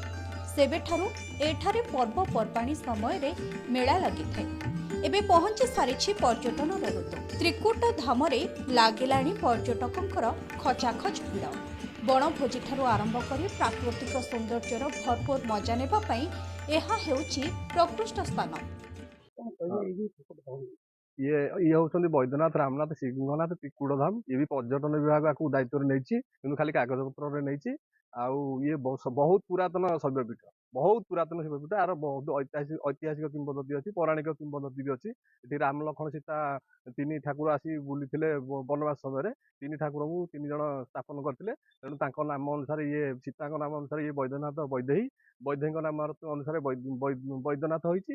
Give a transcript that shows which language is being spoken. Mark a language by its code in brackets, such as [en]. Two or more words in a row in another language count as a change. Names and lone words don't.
[or] ସେବେଠାରୁ ଏଠାରେ ପର୍ବପର୍ବାଣୀ ସମୟରେ ମେଳା ଲାଗିଥାଏ। ଏବେ ପହଞ୍ଚି ସାରିଛି ପର୍ଯ୍ୟଟନର ଋତୁ। ତ୍ରିକୁଟ ଧାମରେ ଲାଗିଲାଣି ପର୍ଯ୍ୟଟକଙ୍କର ଖଚାଖଚ ଭିଡ଼। ବଣଭୋଜିଠାରୁ ଆରମ୍ଭ କରି ପ୍ରାକୃତିକ ସୌନ୍ଦର୍ଯ୍ୟର ଭରପୁର ମଜା ନେବା ପାଇଁ ଏହା ହେଉଛି ପ୍ରକୃଷ୍ଟ ସ୍ଥାନ। ଏ ହେଉଛନ୍ତି ବୈଦ୍ୟନାଥ, ରାମନାଥ, ସିଂହନାଥ, ତ୍ରିକୁଟ ଧାମ। ଏ ବି ପର୍ଯ୍ୟଟନ ବିଭାଗ ଆକୁ ଦାୟିତ୍ୱ ରେ ନେଛି, କିନ୍ତୁ ଖାଲି କାଗଜ ପତ୍ର ରେ ନେଛି। ଆଉ ଇଏ ବହୁତ ପୁରାତନ ଶୈବପୀଠ, ବହୁତ ପୁରାତନ ଶୈବପୀଠ। ଆର ବହୁତ ଐତିହାସିକ କିମ୍ବଦନ୍ତୀ ଅଛି, ପୌରାଣିକ କିମ୍ବଦନ୍ତୀ ବି ଅଛି। ଏଠି ରାମ ଲକ୍ଷ୍ମଣ ସୀତା ତିନି ଠାକୁର ଆସି ବୁଲିଥିଲେ ବନବାସ ସମୟରେ। ତିନି ଠାକୁରଙ୍କୁ ତିନି ଜଣ ସ୍ଥାପନ କରିଥିଲେ। ତେଣୁ ତାଙ୍କ ନାମ ଅନୁସାରେ ଇଏ, ସୀତାଙ୍କ ନାମ ଅନୁସାରେ ଇଏ ବୈଦ୍ୟନାଥ ବୈଦେହୀ, ବୈଦେହୀଙ୍କ ନାମ ଅନୁସାରେ ବୈଦ୍ୟନାଥ ହୋଇଛି।